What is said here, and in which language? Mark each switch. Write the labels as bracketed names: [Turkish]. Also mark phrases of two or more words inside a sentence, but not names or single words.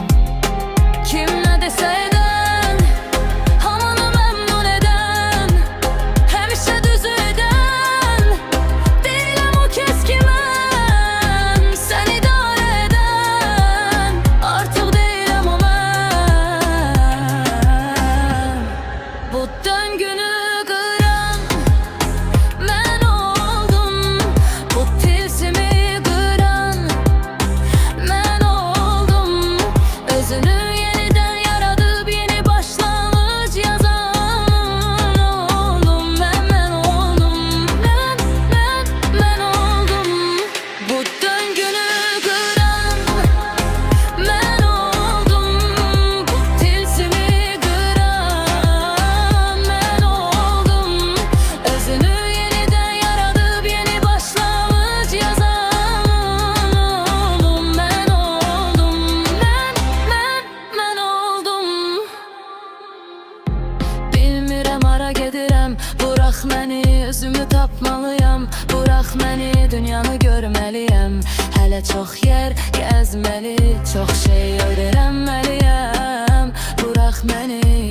[Azerbaijani] Kim nə desə edən, hamını məmnun edən, həmişə düzü edən, deyiləm o kəs ki mən, sən idarə edən, artıq deyiləm o mən. Bu döngünü qıran mən oldum, bu tilsimi qıran mən oldum. [Turkish] Özünü yeniden yaradıp yeni başlangıç yazan oldum. Ben oldum, ben oldum. Bu döngünü kıran ben oldum, bu tilsimi kıran ben oldum. Özünü yeniden yaradıp yeni başlangıç yazan oldum. Ben oldum, ben oldum. [Azerbaijani] Bilmirəm hara gedirəm, bırax məni, özümü tapmalıyam. Bırax məni, dünyanı görməliyəm. Hələ çox yer gəzməli, çox şey öyrənməliyəm. Bırax məni.